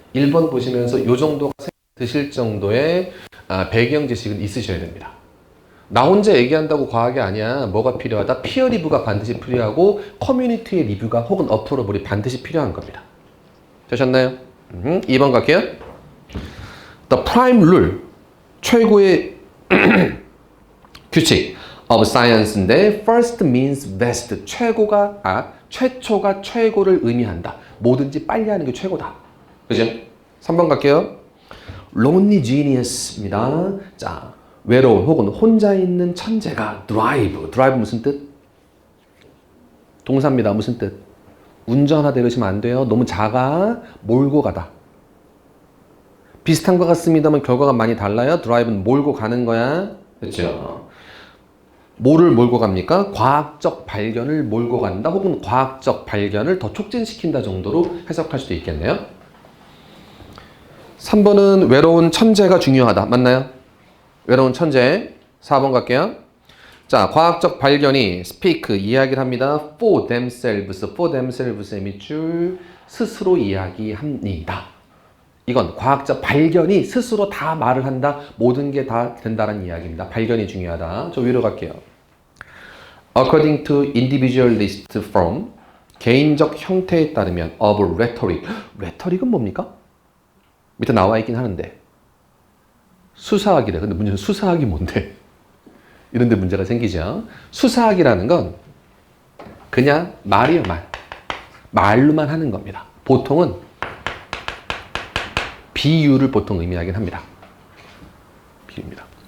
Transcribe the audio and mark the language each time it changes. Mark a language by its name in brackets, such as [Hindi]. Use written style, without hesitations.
[Korean] 1번 보시면서 이 정도가 드실 정도의 배경 지식은 있으셔야 됩니다. 나 혼자 얘기한다고 과학이 아니야. 뭐가 필요하다? 피어 리뷰가 반드시 필요하고 커뮤니티의 리뷰가 혹은 어프로벌이 반드시 필요한 겁니다. 되셨나요? 2번 갈게요. [English] The prime rule, [Korean] 최고의 규칙. [English] of science인데 first means best. [Korean] 최초가 최고를 의미한다. 뭐든지 빨리 하는 게 최고다. 그죠? 3번 갈게요. [English] lonely genius입니다. [Korean] 자, 외로운 혹은 혼자 있는 천재가 drive 무슨 뜻? 동사입니다. 무슨 뜻? 운전하다 이러시면 안 돼요. 너무 작아. 몰고 가다. 비슷한 것 같습니다만 결과가 많이 달라요. 드라이브는 몰고 가는 거야. 그렇죠? 뭐를 몰고 갑니까? 과학적 발견을 몰고 간다. 혹은 과학적 발견을 더 촉진시킨다 정도로 해석할 수도 있겠네요. 3번은 외로운 천재가 중요하다. 맞나요? 외로운 천재. 4번 갈게요. 자, 과학적 발견이 speak 이야기를 합니다. [English] for themselves [Korean] 의 밑줄 스스로 이야기합니다. 이건 과학적 발견이 스스로 다 말을 한다. 모든 게 다 된다는 이야기입니다. 발견이 중요하다. 저 위로 갈게요. [English] According to individualist form, [Korean] 개인적 형태에 따르면 [English] of rhetoric. [Korean] rhetoric은 뭡니까? 밑에 나와 있긴 하는데 수사학이래. 근데 문제는 수사학이 뭔데? 이런 데 문제가 생기죠. 수사학이라는 건 그냥 말이에요, 말. 말로만 하는 겁니다. 보통은 비유를 보통 의미하긴 합니다. 비유입니다.